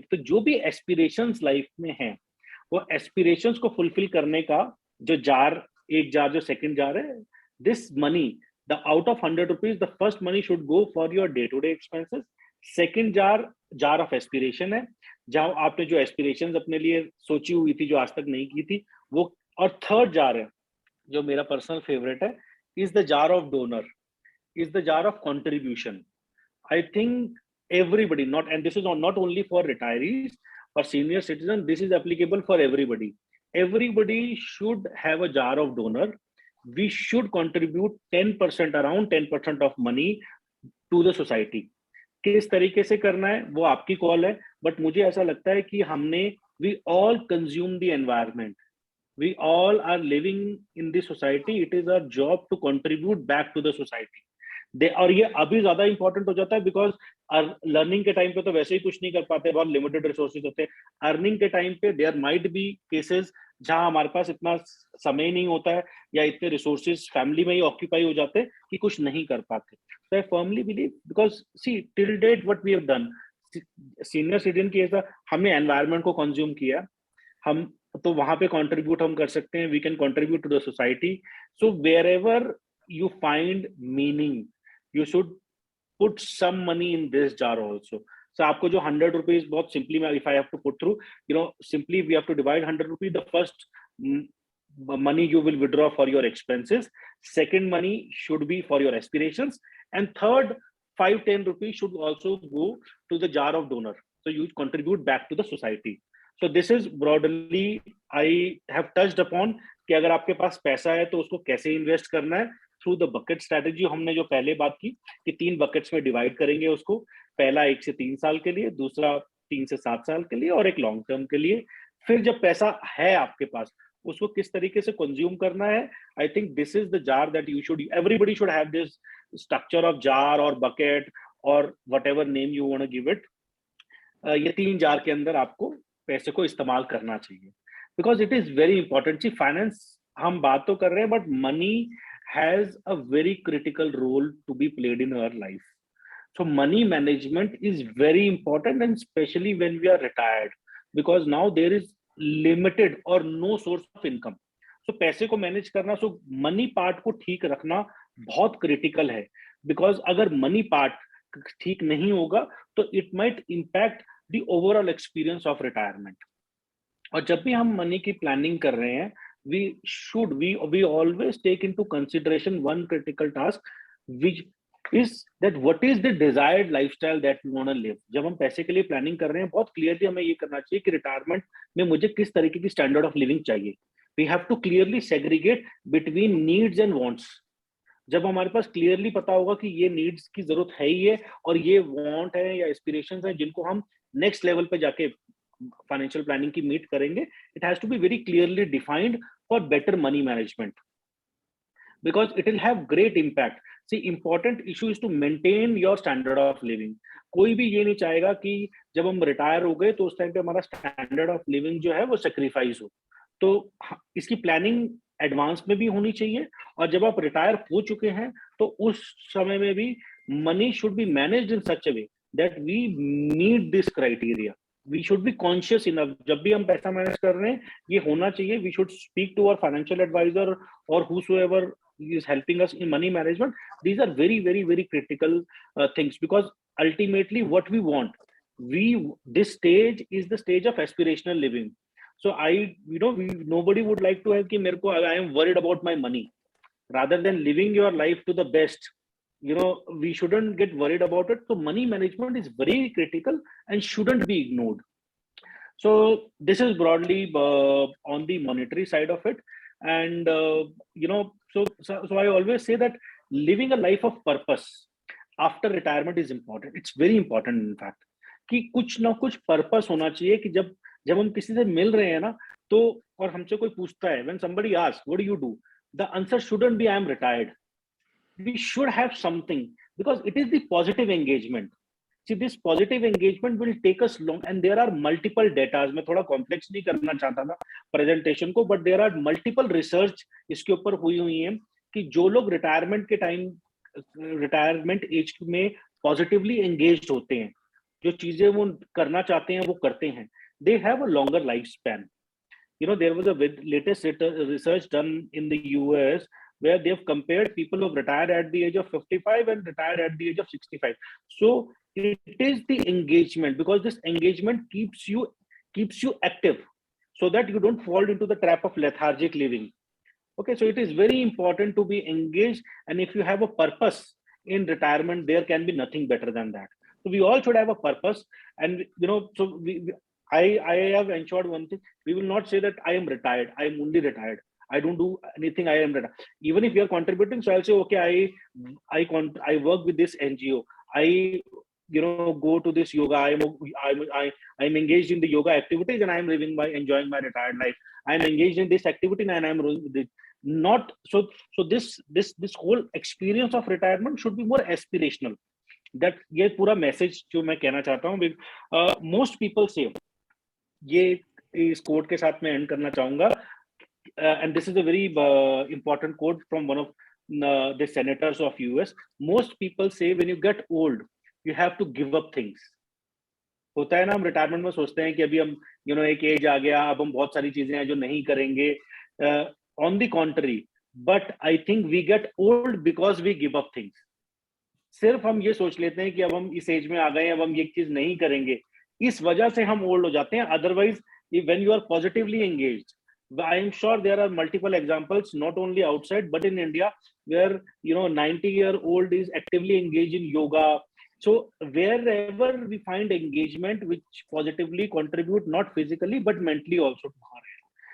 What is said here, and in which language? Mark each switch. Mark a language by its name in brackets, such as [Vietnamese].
[Hindi] तो जो भी एस्पिरेशंस लाइफ में हैं, वो एस्पिरेशंस को फुलफिल करने का जो जार, एक जार जो सेकंड जार है, [English] this money, the out of 100 rupees, the first money should go for your day to day expenses। second jar of aspiration [Hindi] है, जहां आपने जो aspirations अपने लिए सोची हुई थी जो आज तक नहीं की थी वो। और थर्ड जार है जो मेरा पर्सनल फेवरेट है, [English] is the jar of donor, is the jar of contribution। I think everybody, not, and this is not only for retirees or senior citizens, this is applicable for everybody। everybody should have a jar of donor। we should contribute 10%, around 10% of money to the society। [Hindi] किस तरीके से करना है वो आपकी call है, but मुझे ऐसा लगता है कि हमने, [English] we all consume the environment, we all are living in the society, it is our job to contribute back to the society। [Hindi] और ये अभी ज्यादा इंपॉर्टेंट हो जाता है बिकॉज लर्निंग के टाइम पे तो वैसे ही कुछ नहीं कर पाते, बहुत लिमिटेड रिसोर्सेज होते हैं। अर्निंग के टाइम पे देयर माइट बी केसेस जहां हमारे पास इतना समय नहीं होता है या इतने रिसोर्सेज फैमिली में ही ऑक्यूपाई हो जाते हैं कि कुछ नहीं कर पाते। [English] so I firmly believe, because see till date what we have done, [Hindi] senior citizen की ऐसा हमने एनवायरनमेंट को कंज्यूम किया, हम तो वहां पे कंट्रीब्यूट हम कर सकते हैं, [English] We can contribute to the society. So where you find meaning, you should put some money in this jar also। so आपको जो 100 rupees, बहुत simply if I have to put through, simply we have to divide 100 rupees। the first money you will withdraw for your expenses, second money should be for your aspirations, and third 5-10 rupees should also go to the jar of donor, so you contribute back to the society। so this is broadly I have touched upon [Hindi] कि अगर आपके पास पैसा है तो उसको कैसे invest करना है [English] Through the bucket strategy. [Hindi] हमने जो पहले बात की कि 3 बकेट्स में डिवाइड करेंगे उसको, पहला 1 से 3 साल के लिए, दूसरा 3 से 7 साल के लिए, और एक लॉन्ग टर्म के लिए। फिर जब पैसा है आपके पास उसको किस तरीके से कंज्यूम करना है, [English] I think this is the jar that you should, everybody should have this structure of jar और bucket और what name you want to give it. [Hindi] ये 3 जार के अंदर आपको पैसे को इस्तेमाल करना चाहिए [English] Because it is very important. [Hindi] C finance हम बात तो कर रहे हैं, [English] But money has a very critical role to be played in our life. So money management is very important, and especially when we are retired, because now there is limited or no source of income. [Hindi] So पैसे को manage करना, so money part को ठीक रखना बहुत critical है. [English] because [Hindi] अगर money part ठीक नहीं होगा तो [English] It might impact the overall experience of retirement. [Hindi] और जब भी हम मनी की प्लानिंग कर रहे हैं, [English] we always take into consideration one critical task, which is that what is the desired lifestyle that we want to live. [Hindi] जब हम पैसे के लिए प्लानिंग कर रहे हैं, बहुत क्लियरली हमें ये करना चाहिए कि रिटायरमेंट में मुझे किस तरीके की स्टैंडर्ड ऑफ लिविंग चाहिए. [English] We have to clearly segregate between needs and wants. [Hindi] जब हमारे पास क्लियरली पता होगा कि ये नीड्स की जरूरत है ही है, और ये वांट है या एस्पिरेशंस है जिनको हम नेक्स्ट लेवल पे जाके फाइनेंशियल प्लानिंग की मीट करेंगे, [English] It has to be very clearly defined for better money management, because it will have great impact. See, important issue is to maintain your standard of living. [Hindi] कोई भी ये नहीं चाहेगा कि जब हम रिटायर हो गए तो उस टाइम पे हमारा स्टैंडर्ड ऑफ लिविंग जो है वो सेक्रीफाइस हो. तो इसकी प्लानिंग एडवांस में भी होनी चाहिए, और जब आप रिटायर हो चुके हैं तो उस समय में भी [English] Money should be managed in such a way that we meet this criteria. We should be conscious enough. [Hindi] जब भी हम पैसा मैनेज कर रहे हैं, ये होना चाहिए. [English] We should speak to our financial advisor or whosoever is helping us in money management. These are very, very, very critical things, because ultimately what we want, this stage is the stage of aspirational living. So nobody would like to have [Hindi] ki mere ko, [English] I am worried about my money, rather than living your life to the best. We shouldn't get worried about it. So money management is very critical and shouldn't be ignored. So this is broadly on the monetary side of it. And so I always say that living a life of purpose after retirement is important. It's very important, in fact, [Hindi] कि कुछ ना कुछ purpose होना चाहिए. कि जब जब हम किसी से मिल रहे हैं ना, तो और हमसे कोई पूछता है, [English] when somebody asks what do you do, the answer shouldn't be I am retired. We should have something, because it is the positive engagement. See, this positive engagement will take us long, and there are multiple data. [Hindi] मैं थोड़ा complex नहीं करना चाहता था presentation को, but there are multiple research इसके ऊपर हुई हैं कि जो लोग retirement के time, retirement age में positively engaged होते हैं, जो चीजें वो करना चाहते हैं वो करते हैं, [English] they have a longer lifespan. There was a latest research done in the US where they've compared people who've retired at the age of 55 and retired at the age of 65. So it is the engagement, because this engagement keeps you active, so that you don't fall into the trap of lethargic living. Okay, so it is very important to be engaged, and if you have a purpose in retirement, there can be nothing better than that. So we all should have a purpose, and so I have ensured one thing: we will not say that I am retired, I am only retired, I don't do anything, I am retired. Even if you are contributing, so I'll say, okay, I work with this NGO, I go to this yoga, I'm engaged in the yoga activities, and I'm enjoying my retired life. I'm engaged in this activity, and I'm not so this whole experience of retirement should be more aspirational. [Hindi] That ये पूरा message जो मैं कहना चाहता हूँ. Most people से ये इस कोट के साथ मैं एंड करना चाहूंगा, [English] and this is a very important quote from one of the senators of US. Most people say when you get old you have to give up things. [Hindi] होता है ना, हम रिटायरमेंट में सोचते हैं कि अभी हम एक एज आ गया, अब हम बहुत सारी चीजें हैं जो नहीं करेंगे. [English] On the contrary, but I think we get old because we give up things. [Hindi] सिर्फ हम ये सोच लेते हैं कि अब हम इस एज में आ गए, अब हम ये चीज नहीं करेंगे, इस वजह से हम ओल्ड हो जाते हैं. [English] Otherwise when you are positively engaged, I am sure there are multiple examples, not only outside but in India, where 90-year-old is actively engaged in yoga. So wherever we find engagement which positively contribute, not physically but mentally also to our health.